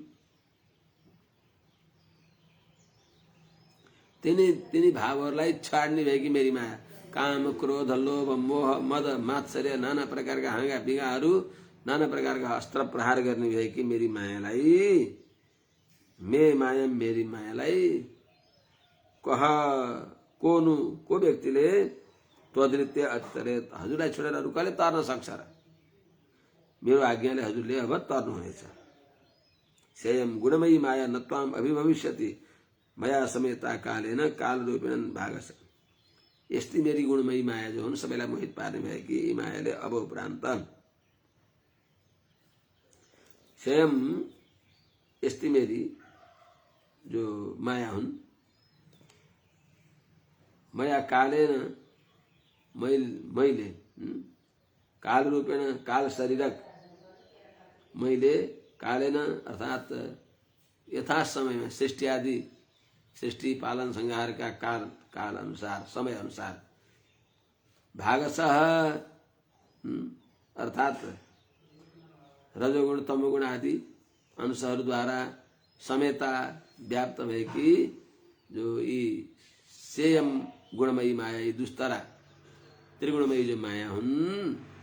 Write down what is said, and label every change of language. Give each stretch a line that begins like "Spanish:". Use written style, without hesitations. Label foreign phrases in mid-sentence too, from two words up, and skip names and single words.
Nepali: तिनी भावहरूलाई छाड्ने भएकी मेरी माया, काम क्रोध लोभ मोह मद मात्सर्य नाना प्रकारका हाँगा बिगाहरू, नाना प्रकारका अस्त्र प्रहार गर्ने भएकी मेरी मायालाई, मे माया मेरी मायालाई कह कोनु, को व्यक्तिले
Sanskrit: त्वदृत्य अतरे
Nepali: हजुरलाई छोडेर अरू कसले तर्न सक्छ र? मेरो आज्ञाले हजुरले अब तर्नुहुनेछ।
Sanskrit: सेयम गुणमयी माया नत्वाम अभिभविष्यति मया समेता कालेन काल रूपेण भागस।
Nepali: यस्ती मेरी गुणमयी माया जो हुन्, सबैलाई मोहित पार्ने भएकी यी मायाले अब उपरान्त स्वयं यस्ती मेरी जो माया हुन्,
Sanskrit: मया कालेन
Nepali: मैले
Sanskrit: काल रूपेण,
Nepali: काल शरीरक मैले कालेन अर्थात यथा समयमा सृष्टि आदि सृष्टि पालन संहारका काल अनुसार, समय अनुसार भागशः अर्थात रजोगुण तमोगुण आदि अंशहरूद्वारा समेता व्याप्त भएकी जो यी
Sanskrit: सेयम गुणमयी माया,
Nepali: यी दुस्तरा त्रिगुणमयी जो माया हुन्,